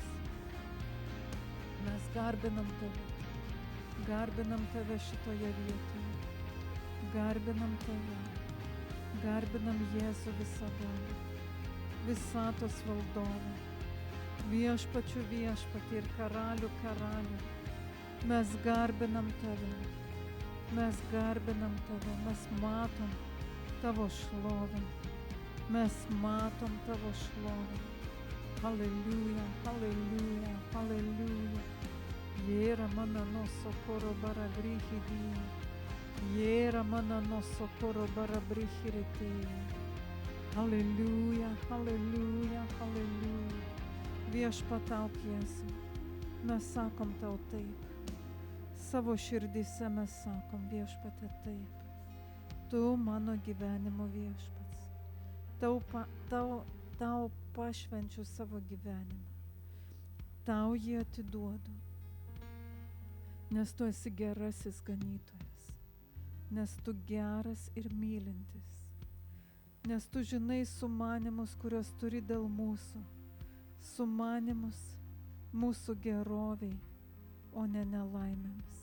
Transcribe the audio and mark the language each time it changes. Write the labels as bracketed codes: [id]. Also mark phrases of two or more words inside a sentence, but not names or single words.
[lt] Mes garbinam tave šitoje vietoje, garbinam tave, garbinam Jėzų visada, visatos valdovą, viešpačių viešpatį ir karalių karalių. Mes garbinam tave, mes matom tavo šlovę, mes matom tavo šlovę. Halleluja, halleluja, halleluja. Jėra mana no sokoro barabrihidija, jėra mana no sokoro barabrihiritėja. Halleluja, halleluja, halleluja. Viešpatauk Jėzau, mes sakom tau taip. Savo širdyse mes sakom, Viešpate, taip. Tu mano gyvenimo viešpats. Tau pašvenčiu savo gyvenimą. Tau jį atiduodu, nes tu esi gerasis ganytojas, nes tu geras ir mylintis, nes tu žinai sumanymus, kurios turi dėl mūsų, sumanymus mūsų geroviai, o ne nelaimėms.